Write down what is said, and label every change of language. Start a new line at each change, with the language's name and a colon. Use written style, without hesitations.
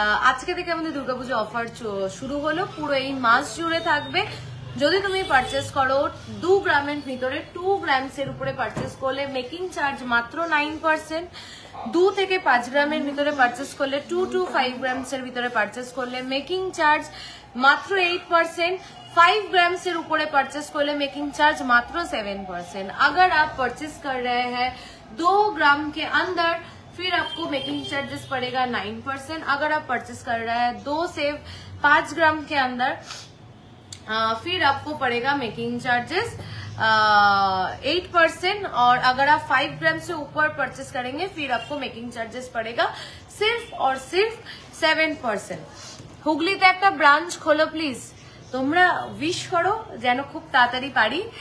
Bangla: আজকে থেকে আমাদের দুর্গাপুজো অফার শুরু হলো, পুরো এই মাস জুড়ে থাকবে। যদি তুমি পারচেস করো 2 গ্রামের ভিতরে, 2 গ্রামসের উপরে পারচেস করলে মেকিং চার্জ মাত্র 9%। 2 থেকে 5 গ্রামের ভিতরে পারচেস করলে, 2 to 5 গ্রামসের ভিতরে পারচেস করলে মেকিং চার্জ মাত্র 8%।
Hindi: 5 ग्राम्स ऊपर परचेस कर ले मेकिंग चार्ज मात्र 7%। अगर आप परचेस कर रहे हैं 2 ग्राम के अंदर फिर आपको मेकिंग चार्जेस पड़ेगा 9%। अगर आप परचेस कर रहे हैं 2 से 5 ग्राम के अंदर फिर आपको पड़ेगा मेकिंग चार्जेस 8%। और अगर आप 5 ग्राम से ऊपर परचेस करेंगे फिर आपको मेकिंग चार्जेस पड़ेगा सिर्फ और सिर्फ 7%।
Bangla: হুগলিতে একটা ব্রাঞ্চ খোলো প্লিজ, তোমরা উইশ করো যেন খুব তাড়াতাড়ি পারি।